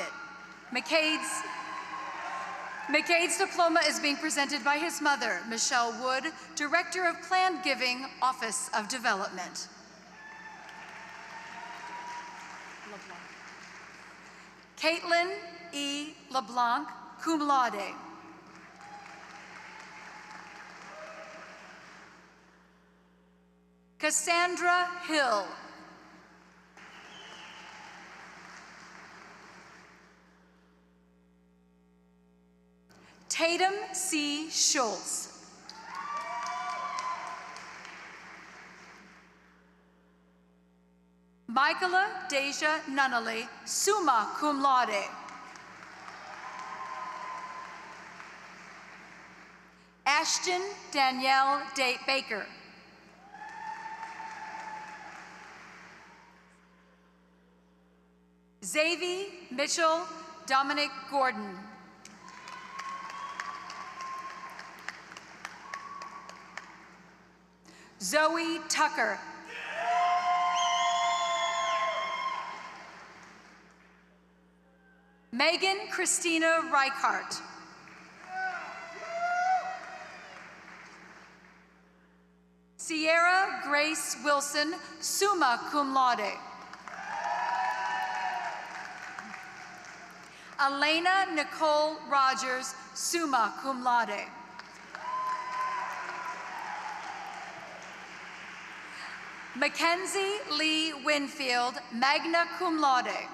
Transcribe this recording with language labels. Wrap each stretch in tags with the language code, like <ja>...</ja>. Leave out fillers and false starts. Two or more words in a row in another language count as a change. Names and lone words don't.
<en>McCade's diploma is being presented by his mother, Michelle Wood, Director of Planned Giving, Office of Development. Caitlin E. LeBlanc,</en> <la>cum laude.</la> <en>Cassandra Hill. Tatum C. Schultz. Michaela Deja Nunnally,</en> <la>summa cum laude.</la> <en>Ashton Danielle Baker. Xavier Mitchell Dominic Gordon. Zoe Tucker. Megan Christina Reichart. Sierra Grace Wilson,</en> <la>summa cum laude.</la> <en>Elena Nicole Rogers,</en> <la>summa cum laude.</la> <en>Mackenzie Lee Winfield,</en> <la>magna cum laude.</la>